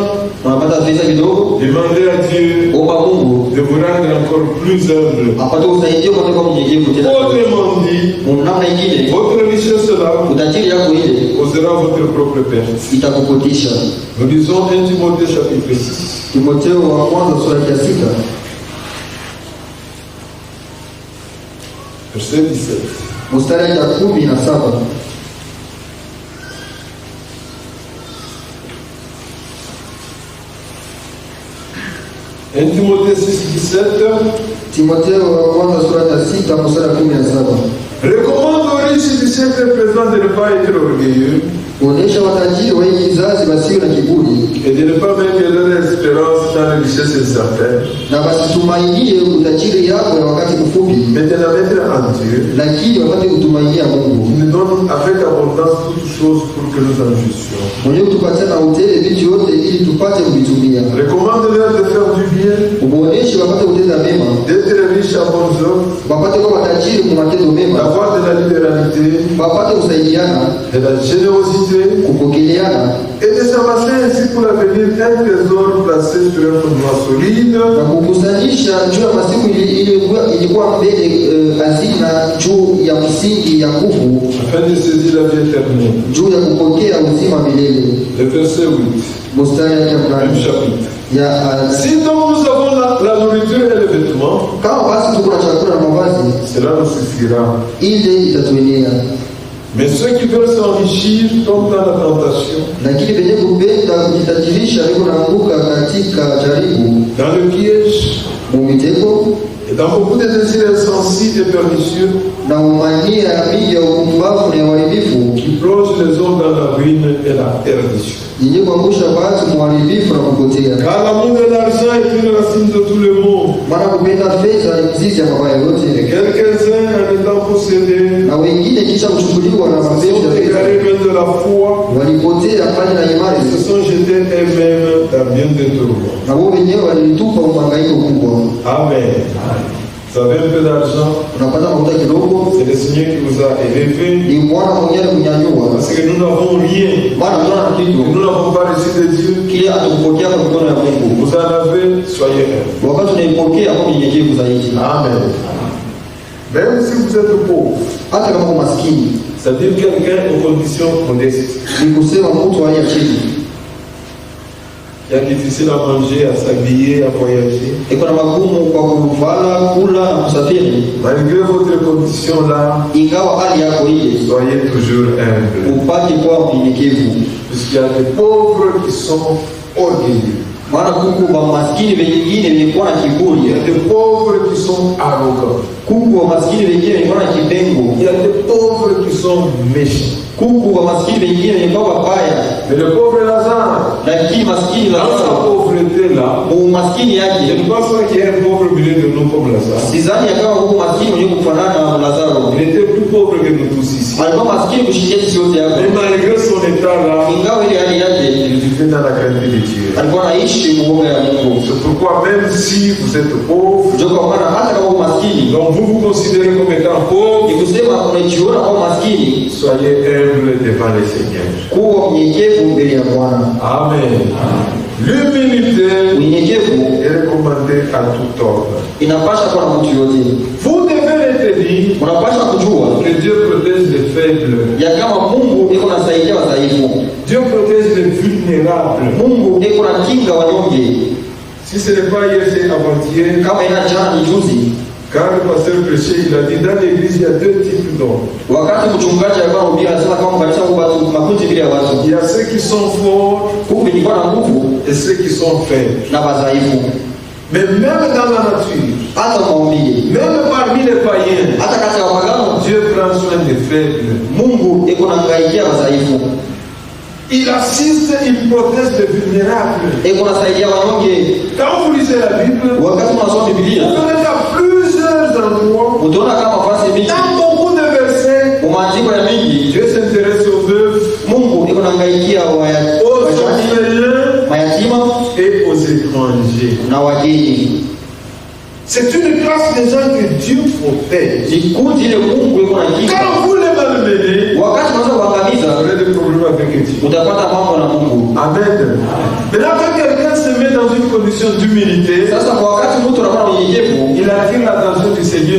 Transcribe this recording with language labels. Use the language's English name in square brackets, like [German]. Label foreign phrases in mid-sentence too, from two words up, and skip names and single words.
[Swahili] Unapata pesa kidogo, [French] demandez à Dieu [Swahili] omba Mungu [French] de vous rendre encore plus humble. [Swahili] apate usaidizi kwa kwa mnyenyekevu tena. [French] Autrement dit, [Swahili] Namna nyingine [French] votre richesse là [Swahili] utajiri yako ile [French] causera votre propre perte. [Swahili] itakupotisha. [French] Nous lisons 1 Timothée chapitre 6. [Swahili] Timotheo wa kwanza sura ya 6 [French] Verset 17. [Swahili] mstari wa 17. [French] 1 Timothée 6:17. [Swahili] Timotheo wa kwanza sura ya 6 mstari wa 17. [French] Recommande aux riches du siècle présent de ne pas être orgueilleux. [Swahili] Kuonesha watajiri wa hii kizazi basiwe na kiburi. [French] Et de ne pas mettre leur espérance dans les richesses incertaines. [Swahili] Na basitumainie utajiri yako ya wakati mfupi. [French] Mais de la mettre en Dieu. [Swahili] Lakini wapate kutumainia Mungu. [French] Il nous donne avec abondance toutes choses pour que nous en jouissions. [Swahili] Mwenye kutupatia na utele vitu yote ili tupate kuvitumia. [French] Recommande-leur de faire du bien. [Swahili] Uboneshe wapate kutenda mema. [French] D'être riche à bonnes œuvres. [Swahili] Wapate kuwa watajiri kwa matendo mema. [French] D'avoir de la libéralité. [Swahili] Wapate kusaidiana. [French] De la générosité. [Swahili] Kupokeleana. [French] Et de s'amasser ainsi pour l'avenir un trésor placé sur un fondement solide. [Swahili] Na kukusanyisha juu ya masiku ilikuwa mbele hazina juu ya msingi ya nguvu. [French] Afin de saisir la vie éternelle. [Swahili] Juu ya kupokea uzima milele. [French] Le verset 8. [Swahili] Mstari ya [French] Même chapitre. [Swahili] Ya [French] si donc nous avons la nourriture et les vêtements, [Swahili] kama basi tuko na chakula na mavazi, [French] cela nous suffira. [Swahili] Ile itatuenea. [French] Mais ceux qui veulent s'enrichir tombent dans la tentation. [Swahili] Lakini wenye kupenda kujitajirisha wiko naanguka katika jaribu. [French] Dans le piège. [Swahili] Mumitego. [French] Et dans beaucoup de désirs insensés et pernicieux. [Swahili] Na umania mingi ya upumbavu na uharibifu. [French] Qui plonge les hommes dans la ruine et la perdition. [Swahili] Yenye kuangusha watu muharibifu na kupotea. [French] Car l'amour de l'argent est une racine de tout le monde. [Swahili] Maana kupenda fedha ni mzizi ya mabaya yote. [French] Et quelques-uns en étant possédés. [Swahili] Na wengine kisha kuchukuliwa na mapenzi ya fedha. [French] De la foi. [Swahili] Walipotea mbali na imani. [French] Se sont jetés eux-mêmes dans bien des tourments. [Swahili] Na wao wenyewe walitupa uhangaiko kubwa. Amen. [French] Vous avez un peu d'argent. [Swahili] Unapata mafuta kidogo. [French] C'est le Seigneur qui vous a élevé. [Swahili] Ni Bwana mwenyewe kunyanyua. [French] Parce que nous n'avons rien. [Swahili] Maana tuna kitu. [French] Nous n'avons pas reçu de Dieu. [Swahili] Kile atakupokea kwa mikono ya Mungu. [French] Vous en avez, soyez heureux. [Swahili] Wakati unaipokea kwa unyenyekevu zaidi. Amen. [French] Même si vous êtes pauvre. [Swahili] Hata kama maskini. [French] C'est-à-dire quelqu'un aux conditions modestes. [Swahili] Ni kusema mtu hali ya chini. [French] Il est difficile à manger, à s'habiller, à voyager. [Swahili] Iko na magumu kwa kuvala, kula na kusafiri. [French] Malgré votre condition là, [Swahili] ingawa hali yako ile, [French] soyez toujours humble. [Swahili] Upate kwa mnyenyekevu. [French] Puisqu'il y a des pauvres qui sont orgueilleux. [Swahili] Maana kuku wa maskini wengine wamekuwa na kiburi. [French] Il y a des pauvres qui sont arrogants. [Swahili] Kuku wa maskini wengine wamekuwa na kipengo. [French] Il y a des pauvres qui sont méchants. [Swahili] Kuku wa maskini wengine wamekuwa wabaya. [French] Mais le pauvre Lazare, [Swahili] lakini maskini [French] dans sa pauvreté là, [Swahili] maskini yake, [French] je ne pense pas qu'il y ait un pauvre milieu de nous comme Lazare. [Swahili] Sidhani kama huko maskini mwenye kufanana na Lazaro. [French] Il était plus pauvre que nous tous ici. [Swahili] Alikuwa maskini kushindia sisi wote hapa. [French] Mais malgré son état là, [Swahili] ingawa ile hali yake, [French] il vivait dans la crainte de Dieu. [Swahili] Alikuwa anaishi muoga ya Mungu. [French] C'est pourquoi même si vous êtes pauvre, [Swahili] ndio kwa maana hata kama uko maskini, [French] donc vous vous considérez comme étant pauvre, [Swahili] ni kusema unajiona kama maskini, [French] soyez humble devant le Seigneur. [Swahili] Kuwa mnyenyekevu mbele ya Bwana. Amen. [French] L'humilité est recommandée à tout homme. [Swahili] Inapasha kwa mtu yote. [French] Vous devez retenir, [Swahili] unapasha kujua [French] que Dieu protège les faibles. [Swahili] Ya kama Mungu iko nasaidia wadhaifu. [French] Dieu protège les vulnérables. [Swahili] Mungu iko na kinga wanyonge. [French] Si ce n'est pas hier, c'est avant-hier. [Swahili] Kama ina jana ni juzi. [French] Quand le pasteur prêchait, il a dit dans l'église il y a deux types d'hommes. [Swahili] Wakati mchungaji alikuwa anahubiri anasema kama kanisa kuna makundi vile ya watu. [French] Il y a ceux qui sont forts, [Swahili] ni kwa nguvu, [French] et ceux qui sont faibles. [Swahili] Na wadhaifu. [French] Mais même dans la nature, [Swahili] hata maumbile, [French] même parmi les païens, [Swahili] hata kati ya wapagano, [French] Dieu prend soin des faibles. [Swahili] Mungu iko na ngaikia wadhaifu. [French] Il assiste, il protège les vulnérables. [Swahili] Iko nasaidia wanyonge. [French] Quand vous lisez la Bible, [Swahili] wakati unasoma Biblia, [French] vous verrez qu'il y a plusieurs endroits, [Swahili] utaona kama nafasi mingi, [French] dans beaucoup de versets, [Swahili] kwa maandiko ya mingi, [French] Dieu s'intéresse aux veuves, [Swahili] Mungu iko na ngaikia [French] aux orphelins [Swahili] mayatima [French] et aux étrangers. [Swahili] Na wageni. [French] C'est une classe de gens que Dieu protège. Quand vous les malmenez, vous aurez des problèmes avec Dieu. Amen. Maintenant, quand quelqu'un se met dans une condition d'humilité, il attire l'attention du Seigneur.